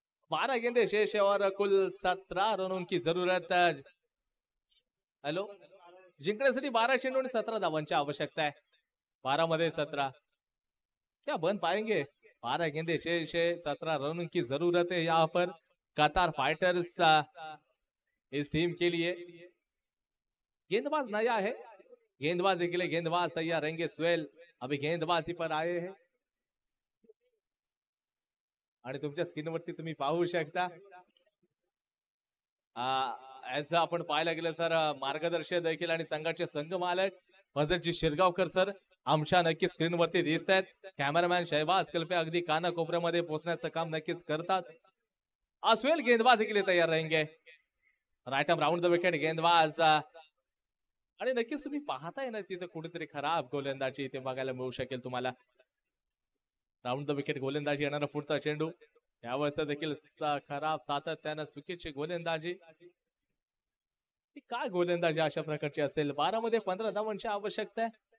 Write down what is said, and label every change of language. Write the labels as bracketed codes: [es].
[hi] 12 गेंदे शेष है और कुल 17 रनों की जरूरत. [mr] हॅलो, जिंकण्यासाठी 12 चेंडू आणि 17 धावांची आवश्यकता आहे. [hi] 12 मध्ये 17 क्या बन पाएंगे. 12 गेंदे शेष है, 17 रनों की जरूरत है यहाँ पर कतार फाइटर्स इस टीम के लिए. गेंदबाज नया है. गेंदबाजी के लिए गेंदबाज तैयार रहेंगे. [mr] स्वेल [hi] अभी गेंदबाजी पर आए हैं [mr] आणि तुमच्या स्क्रीनवरती तुम्ही पाहू शकता. ऐसा आपण पाहायला गेलं तर मार्गदर्शक देखील आणि संघाचे संघ मालक फजलजी शिरगावकर सर आमच्या नक्की स्क्रीनवरती दिसत आहेत. कॅमेरामॅन शहबाज कल्पे अगदी काना कोपऱ्यामध्ये पोहोचण्याचं काम नक्कीच करतात. [hi] अस्वेल गेंदबाजी के लिए तैयार रहेंगे. Right arm round the wicket. गेंदबाज [mr] आणि नक्कीच तुम्ही पाहताय ना तिथे कुठेतरी खराब गोलंदाजी इथे बघायला मिळू शकेल तुम्हाला. राऊंड द विकेट गोलंदाजी येणारा पुढचा चेंडू यावरचा देखील खराब सातत्यानं चुकीची गोलंदाजी. काय गोलंदाजी अशा प्रकारची असेल. 12 मध्ये 15 धावांची आवश्यकता आहे.